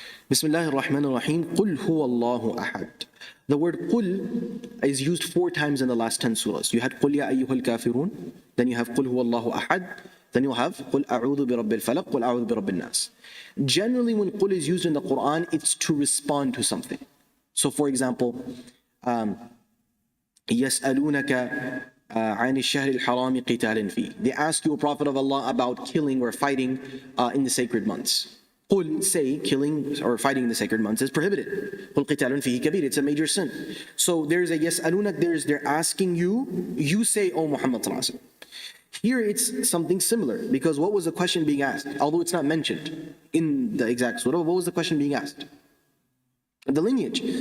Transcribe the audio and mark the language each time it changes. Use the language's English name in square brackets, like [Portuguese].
[Arabic] Bismillahir Rahmanir Rahim. Qul huwa Allahu ahad. [English] The word qul is used 4 times in the last 10 surahs. You had qul ya ayyuhal kafirun, then you have qul huwa Allahu ahad, then you'll have qul a'udhu bi rabbil falaq, qul a'udhu bi rabbin nas. Generally, when qul is used in the Quran, it's to respond to something. So for example, [Arabic] يَسْأَلُونَكَ عَنِ الشَّهْرِ الْحَرَامِ قِتَالٍ فِيهِ. [English] They ask you, O Prophet of Allah, about killing or fighting in the sacred months. قُل, say, killing or fighting in the sacred months is prohibited. [Arabic] قُل قِتَالٌ فِيهِ كَبِيرٌ, [English] it's a major sin. So there's a يَسْأَلُونَك, they're asking you, you say, O Muhammad sallallahu alaihi wasallam. Here it's something similar, because what was the question being asked? Although it's not mentioned in the exact surah, what was the question being asked? The lineage.